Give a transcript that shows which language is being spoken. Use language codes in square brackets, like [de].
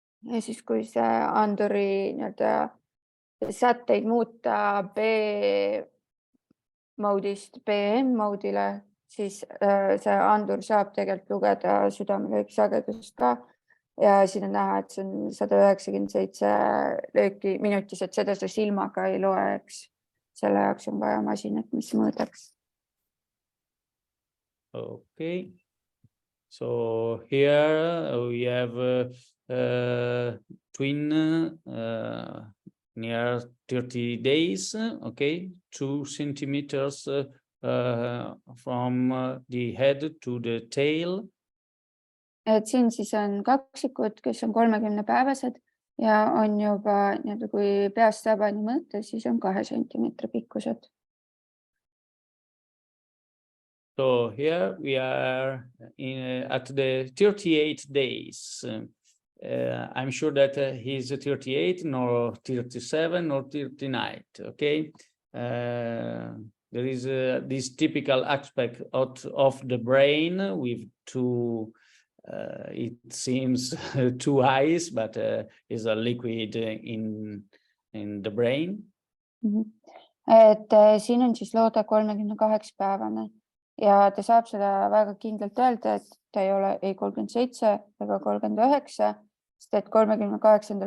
[et] Ja siis kui see anduri sätteid muuta B-moodist BM-moodile, siis see andur saab tegelikult lugeda südamelööki sagedust ka. Ja siin on näha, et see on 197 lööki minutis, et seda sa silmaga ei loe, eks. Selle jaoks on vaja masinat, mis mõõdaks. [en] Okay. So here we have twin near 30 days, okay, 2 centimeters from the head to the tail. Et siin siis on kaksikud, kes on 30-päevased ja on juba, kui peast sabani mõõta, siis on 2 sentimeetri pikkused. So here we are at the 38 days. I'm sure that he's 38, nor 37, nor 39, okay? There is this typical aspect of the brain with two, it seems, 2 eyes, but is a liquid in the brain. [et] Et siin on siis loode 38-päevane ja ta saab seda väga kindlalt öelda, et ta ei ole ei 37 ega 39, sest et 38.